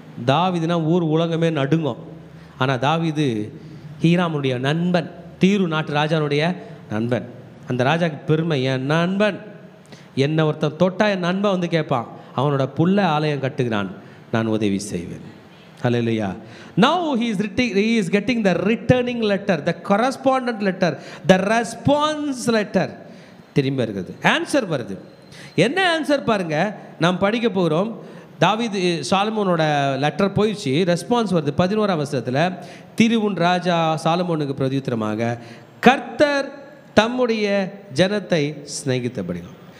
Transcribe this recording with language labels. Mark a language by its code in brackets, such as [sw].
[ta] தாவீதுனா ஊர் உலகமே நடுங்கும். ஆனால் தாவீது ஹீராமுடைய நண்பன், தீரு நாட்டு ராஜாவுடைய நண்பன். அந்த ராஜாக்கு பெருமை, என் நண்பன், என்னை ஒருத்தன் தொட்டா என் நண்பன் வந்து கேட்பான், அவனோட புள்ள ஆலயம் கட்டுகிறான், நான் உதவி செய்வேன். [en] Hallelujah. Now he is getting the returning letter, the correspondent letter, the response letter. [ta] திரும்ப இருக்குது, ஆன்சர் வருது. என்ன ஆன்சர் பாருங்க, நாம் படிக்க போகிறோம். தாவீது சாலமோனோட லெட்டர் போயிடுச்சு, ரெஸ்பான்ஸ் வருது. 11ஆம் வசனத்தில், தீருவின் ராஜா சாலமோனுக்கு பிரதியுத்தரமாக, கர்த்தர் தம்முடைய ஜனத்தை சிநேகித்தபடினார்.